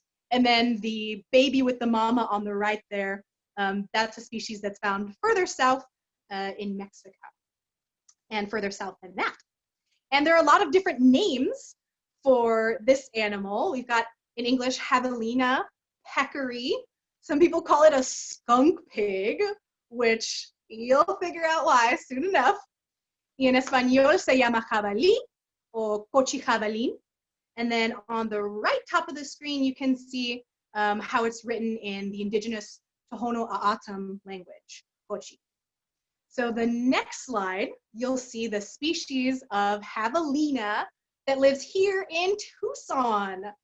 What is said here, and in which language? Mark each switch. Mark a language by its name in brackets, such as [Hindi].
[English] And then the baby with the mama on the right there, that's a species that's found further south in Mexico, and further south than that. And there are a lot of different names for this animal. We've got, in English, Javelina, Peccary. Some people call it a skunk pig, which you'll figure out why soon enough. [Spanish] Y en español se llama jabalí or cochijabalín. [English] And then on the right top of the screen, you can see how it's written in the indigenous Tohono O'odham language, Cochi. So the next slide, you'll see the species of javelina that lives here in Tucson.